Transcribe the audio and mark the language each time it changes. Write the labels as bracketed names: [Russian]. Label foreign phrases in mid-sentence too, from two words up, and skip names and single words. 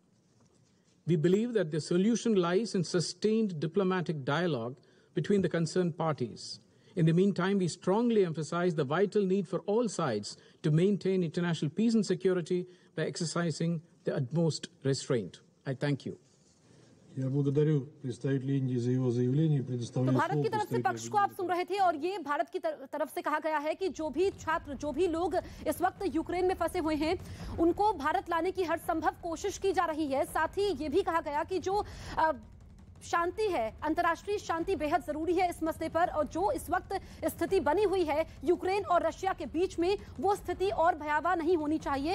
[English] We believe that the solution lies in sustained diplomatic dialogue between the concerned parties. In the meantime, we strongly emphasize the vital need for all sides to maintain international peace and security by exercising the utmost restraint. I thank you. [Russian] Я благодарю представителя Индии за его заявление и предоставляю [Hindi] तो भारत की तरफ से पक्ष को आप सुन रहे थे और ये भारत की तरफ से कहा गया है कि जो भी छात्र जो भी लोग इस वक्त यूक्रेन में फंसे हुए हैं उनको भारत लाने की हर संभव कोशिश की जा रही है। साथ ही ये भी कहा गया कि जो शांति है, अंतर्राष्ट्रीय शांति बेहद जरूरी है इस मसले पर और जो इस वक्त स्थिति बनी हुई है यूक्रेन और रशिया के बीच में वो स्थिति और भयावह नहीं होनी चाहिए।